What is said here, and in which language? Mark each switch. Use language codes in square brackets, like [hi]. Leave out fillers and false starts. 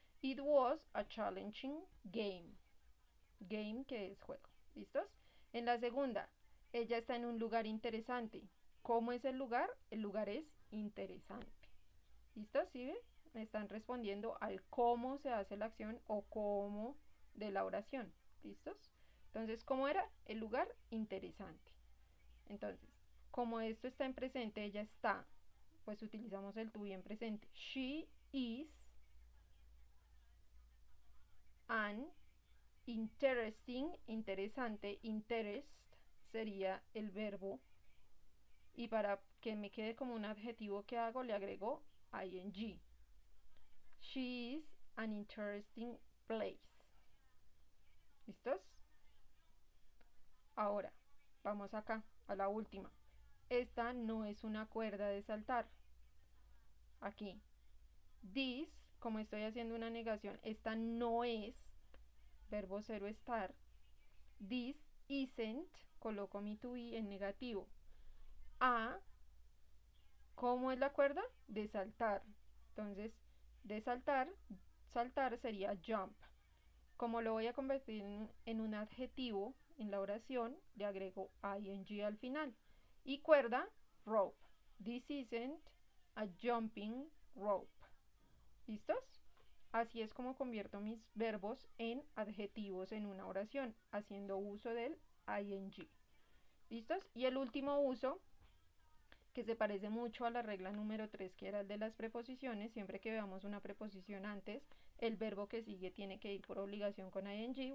[en] It was a challenging game. [es] Game que es juego. ¿Listos? En la segunda, ella está en un lugar interesante. ¿Cómo es el lugar? El lugar es interesante. ¿Listo? ¿Sí ven? Me están respondiendo al cómo se hace la acción o cómo de la oración. ¿Listos? Entonces, ¿cómo era? El lugar interesante. Entonces, como esto está en presente, ella está, pues utilizamos el to be en presente. [en] She is an interesting, interesante, interest [es] sería el verbo. Y para que me quede como un adjetivo que hago, le agrego ing. [en] She is an interesting place. [es] ¿Listos? Ahora, vamos acá, a la última. Esta no es una cuerda de saltar. Aquí. This, como estoy haciendo una negación, esta no es, verbo cero estar. [en] This isn't, [es] coloco mi to be en negativo. A, ¿cómo es la cuerda? De saltar. Entonces, de saltar, saltar sería jump. Como lo voy a convertir en un adjetivo en la oración, le agrego ing al final. Y cuerda, rope. [en] This isn't a jumping rope. [es] ¿Listos? Así es como convierto mis verbos en adjetivos en una oración, haciendo uso del ing. ¿Listos? Y el último uso, que se parece mucho a la regla número 3, que era el de las preposiciones. Siempre que veamos una preposición antes, el verbo que sigue tiene que ir por obligación con ing.